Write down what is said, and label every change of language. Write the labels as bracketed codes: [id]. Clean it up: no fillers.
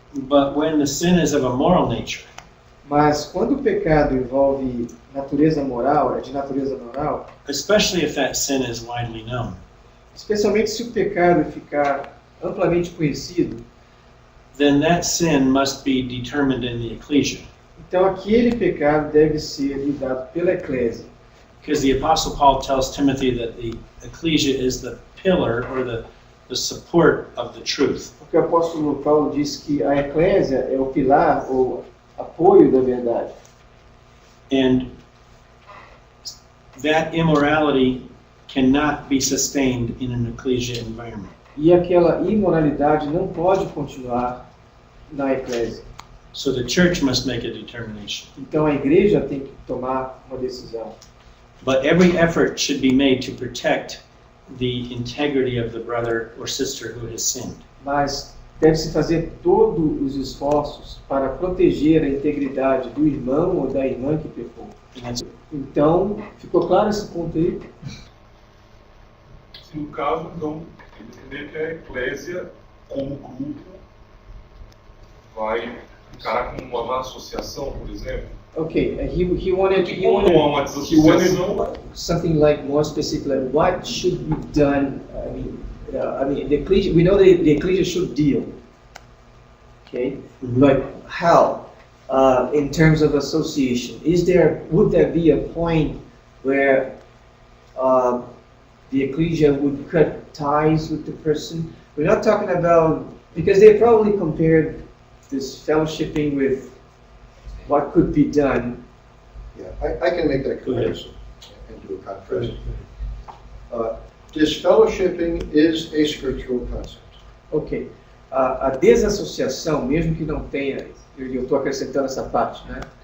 [en] But when the sin is of a moral nature, [pt] Mas quando o pecado envolve natureza moral, é de natureza moral, [en] especially if that sin is widely known, [pt] especialmente se o pecado ficar amplamente conhecido, [en] then that sin must be determined in the ecclesia. [pt] então aquele pecado deve ser lidado pela eclésia. [en] Because the Apostle Paul tells Timothy that the ecclesia is the pillar or the support of the truth. [pt] Porque o apóstolo Paulo diz que a eclésia é o pilar ou apoio da verdade. [en] And that immorality cannot be sustained in an ecclesia environment. [pt] E aquela imoralidade não pode continuar na eclésia. [en] So the church must make a determination. [pt] Então a igreja tem que tomar uma decisão. [en] But every effort should be made to protect the integrity of the brother or sister who has sinned. [pt] Mas deve-se fazer todos os esforços para proteger a integridade do irmão ou da irmã que pecou. Então, ficou claro esse ponto aí? Se no caso, então, entender que a eclésia, como grupo, vai ficar com uma associação, por exemplo. [en] Okay, he wanted [pt] Como não há uma desassociação, [en] something like more specific, like what should be done. I mean, the ecclesia, we know that the ecclesia should deal. Okay, but how? In terms of association, would there be a point where the ecclesia would cut ties with the person? We're not talking about, because they probably compared this fellowshipping with what could be done. Yeah, I can make that comparison and do a contrast. Disfellowshipping is a scriptural concept. Ok. [pt] A desassociação, mesmo que não tenha, eu estou acrescentando essa parte, né?